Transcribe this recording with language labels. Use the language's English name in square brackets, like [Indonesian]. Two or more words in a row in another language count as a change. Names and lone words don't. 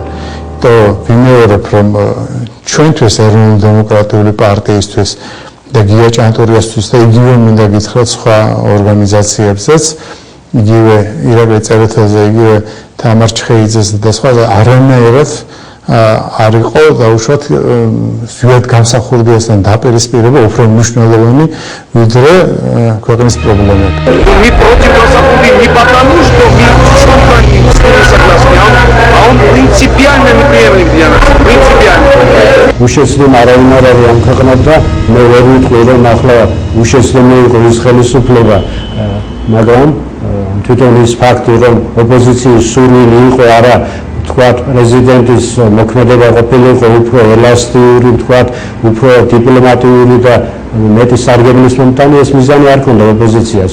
[Georgian] და ვიმეორებ, რომ ჩვენთვის ეროვნული დემოკრატიული პარტიისთვის და გია ჭანტურიასთვის და იგივე მინდა გითხრათ სხვა ორგანიზაციებზეც, იგივე ირაკლი წერეთელზე, იგივე თამარ ჩხეიძეს და სხვა არანაირად არ იყო დაუშვათ ზუსტად გამსახურდიასთან დაპირისპირება უფრო მნიშვნელოვანი ვიდრე ქვეყნის პრობლემები. [Russian] Мы против Государства не потому, что мы не согласны, а он принципиально неприемлем для нас. Принципиально. [Georgian] უშეცდომ არავინ არ არის ამ ქვეყნად და მე ვერ ვიტყვი, რომ ახლა უშეცდომი იყო ის ხელისუფლება, მაგრამ თვითონ ის ფაქტი, რომ ოპოზიციის სურვილი იყო არა თქვათ პრეზიდენტის მოქმედება ყოფილიყო უფრო ელასტიური, თქვათ უფრო დიპლომატიური და მეტი სარგებლის მომტანი, ეს მიზანი არ ქონდა ოპოზიციას.